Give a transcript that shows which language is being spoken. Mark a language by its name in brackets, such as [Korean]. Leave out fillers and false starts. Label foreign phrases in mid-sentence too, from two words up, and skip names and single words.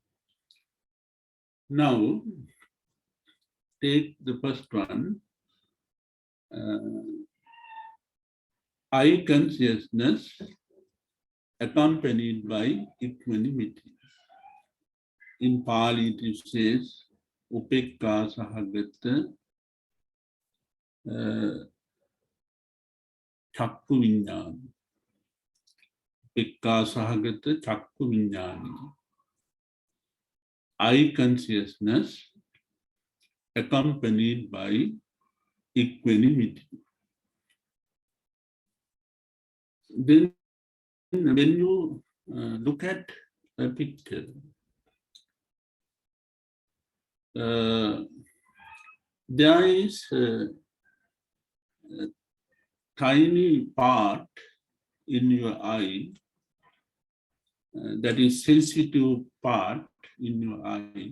[English] Now, take the first one. I consciousness accompanied by equanimity. In Pali it says, [Pali] upekka sahagata chakku viññāni. Upekka sahagata chakku viññāni. [English] I consciousness accompanied by equanimity. Then when you look at a picture, there is a tiny part in your eye, that is sensitive part in your eye.